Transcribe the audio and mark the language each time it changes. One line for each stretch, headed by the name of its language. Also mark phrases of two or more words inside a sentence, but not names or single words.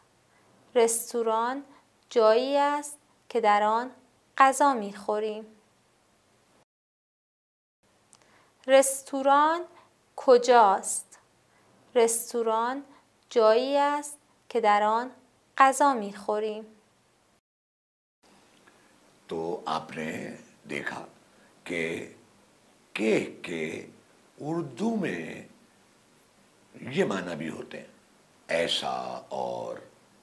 Persian: رستوران جایی است که در آن غذا می خوریم. رستوران کجاست؟ رستوران جایی است که در آن غذا می خوریم.
Urdu: تو آپ نے دیکھا کہ اردو میں یہ معنی بھی ہوتے ہیں، ایسا اور